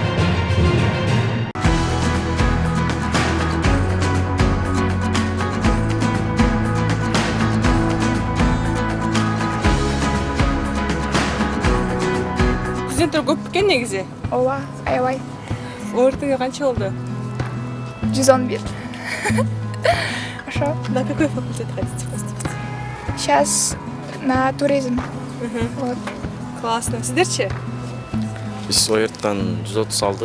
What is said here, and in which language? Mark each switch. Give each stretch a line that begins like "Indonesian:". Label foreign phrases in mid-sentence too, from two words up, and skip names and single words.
Kyrgyz: Студенттер көп бекен негизи. Ооба, аябай. ОРТге канча болду? 111. Ошо.
Russian: На какой факультет хотите поступить? Сейчас на туризм. Вот. Классно.
Kyrgyz: Сиздерчи? Биз ОРТтан 130 алдык.